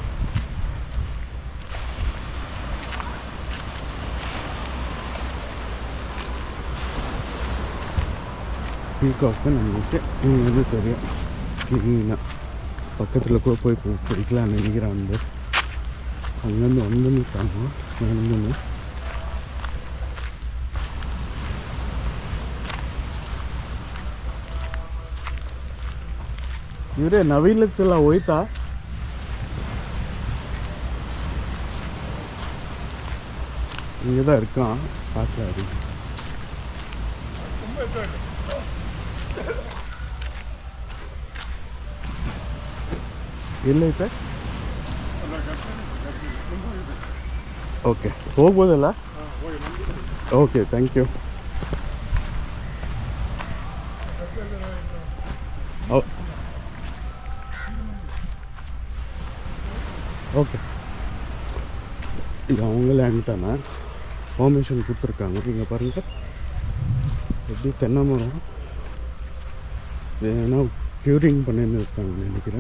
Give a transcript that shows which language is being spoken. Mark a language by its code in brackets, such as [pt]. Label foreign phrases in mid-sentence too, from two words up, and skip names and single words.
[ta] பீகாக்கு நம்மளுக்கு இங்கேருந்து தெரியும் க்ளீனாக. பக்கத்தில் கூட போய் பிடிக்கலான்னு நினைக்கிறேன். வந்து அங்கேருந்து வந்து நிற்காங்க நடந்துன்னு. [kn] ಇವರೇ ನವಿಲಕ್ಕೆಲ್ಲ ಹೋಯ್ತಾ? [ta] இங்கே தான் இருக்கான், பார்க்கலாரு. [kn] ಎಲ್ಲೈತೆ? ಓಕೆ, ಹೋಗ್ಬೋದಲ್ಲ? [en] OK, thank you. [ta] ஓகே, இது அவங்க லேண்ட் தானே, பெர்மிஷன் கொடுத்துருக்காங்க. நீங்கள் பாருங்கள் எப்படி தென்னை மரம் ஏன்னா க்யூரிங் பண்ணின்னு இருக்காங்கன்னு நினைக்கிறேன்.